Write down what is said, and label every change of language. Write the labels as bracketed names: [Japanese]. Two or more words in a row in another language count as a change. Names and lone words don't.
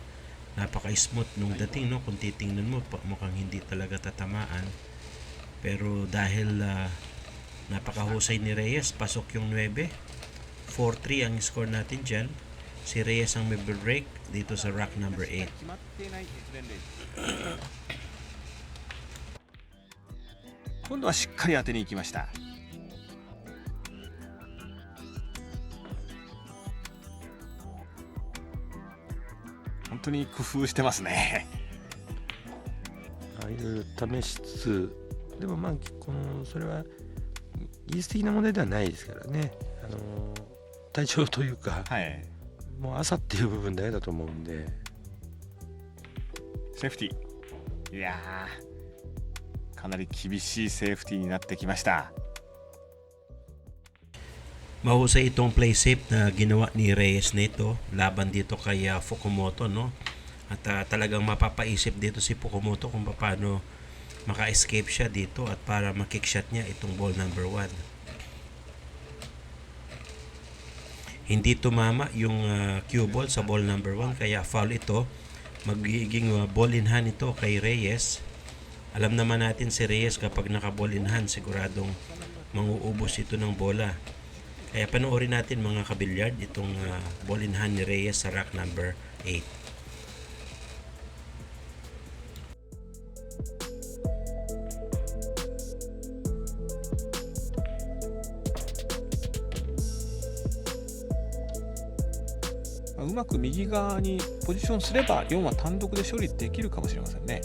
[Filipino] Napaka-smooth nung dating, no? Kung titingnan mo, mukhang hindi talaga tatamaan. Pero dahil napakahusay ni Reyes, pasok yung 9. 4-3 ang score natin dyan. Si Reyes ang may break dito sa [English] rack number 8. [Japanese] 決まっていない鉄連レース今度はしっかり当てに行きました。本当に工夫してますね。いろいろ試しつつ、でもまあそれは技術的な問題ではないですからね。体調というか、はい。もう朝っていう部分だけだと思うんで。セーフティー。いやー、かなり厳しいセーフティーになってきました。 [Filipino] Mahusay itong [English] play safe [Filipino] na ginawa ni Reyes nito laban dito kay Fukumoto, no? At talagang mapapaisip dito si Fukumoto kung paano maka-escape siya dito at para makickshot niya itong [English] ball number 1. [Filipino] Hindi tumama yung [English] cue ball [Filipino] sa [English] ball number 1 [Filipino] kaya foul ito. Magiging [English] ball in hand [Filipino] ito kay Reyes. Alam naman natin si Reyes kapag [English] naka-ball in hand [Filipino] siguradong manguubos ito ng bola. Kaya panoorin natin mga kabilyard itong [English] ball in hand [Filipino] ni Reyes sa [English] rack number 8. [Japanese] うまく右側にポジションすれば4は単独で処理できるかもしれませんね。